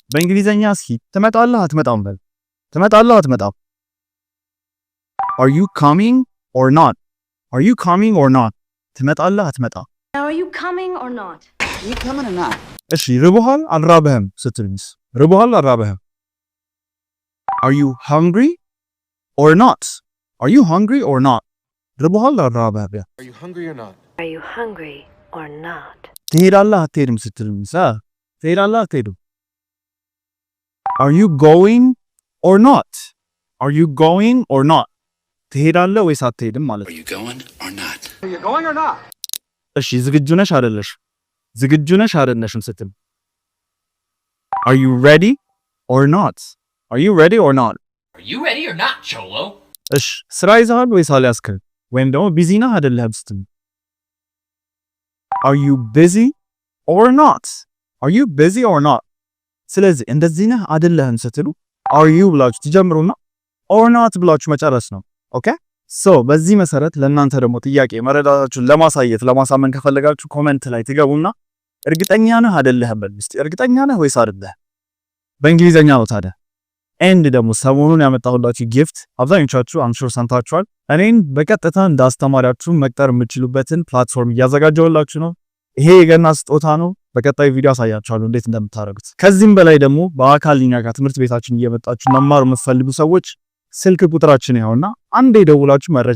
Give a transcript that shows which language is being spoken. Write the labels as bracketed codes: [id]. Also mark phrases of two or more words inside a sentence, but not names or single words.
[am] በእንግሊዘኛ እስኪ ትመጣለህ አትመጣም በል። ትመጣለህ አትመጣም? [en] Are you coming or not? Are you coming or not? [am] ትመጣለህ አትመጣም? [en] Now are you coming or not? Are you coming or not? [am] እሺ ርቦሃል አልራበህም ስትልስ? ርቦሃል አልራበህም? [en] Are you hungry or not? Are you hungry or not? [am] ርቦሃል አልራበህም? [en] Are you hungry or not? Are you hungry or not? [am] ትሄዳለህ አትሄድም ስትልስ? ትሄዳለህ አትሄድም? [en] Are you going or not? Are you going or not? [am] ትሄዳለህ ወይስ አትሄድም ማለት ነው። [en] Are you going or not? Are you going or not? [am] እሺ ዝግጁ ነሽ አይደለሽ? ዝግጁ ነሽ አይደለሽም ስትል [en] Are you ready or not? Are you ready or not? Are you ready or not, Cholo? [am] እሺ ስራ ይዘሃል ወይስ አልያዝክም? ወይም ደግሞ ቢዚ ነህ አይደለህም ስትል [en] Are you busy or not? Are you busy or not? [am] ስለዚህ እንደዚህ ነህ አይደለህም ስትሉ [en] Are you [am] ብላችሁ ትጀምሩና [en] or not [am] ብላችሁ መጨረስ ነው። [en] okay so [am] በዚህ መሰረት ለእናንተ ደግሞ ጥያቄ መረዳታችሁን ለማሳየት ለማሳመን ከፈለጋችሁ ኮሜንት ላይ ትገቡና እርግጠኛ ነህ አይደለህም በል እስቲ። እርግጠኛ ነህ ወይስ አይደለህ? በእንግሊዘኛ ነው ታዲያ። ኤንድ ደግሞ ሰሞኑን ያመጣሁላችሁ ጊፍት አብዛኞቻችሁ አንሹር ሰምታችኋል። እኔን በቀጥታ እንዳስተማሪያችሁ መቅጠር የምትችሉበትን ፕላትፎርም እያዘጋጀሁላችሁ ነው። ይሄ የገና ስጦታ ነው። በቀጣይ ቪዲዮ አሳያችኋለሁ እንዴት እንደምታደርጉት። ከዚህም በላይ ደግሞ በአካል እኛ ጋር ትምህርት ቤታችን እየመጣችሁ መማር የምትፈልጉ ሰዎች ስልክ ቁጥራችን ይኸውና አንዴ ደውላችሁ መረጃ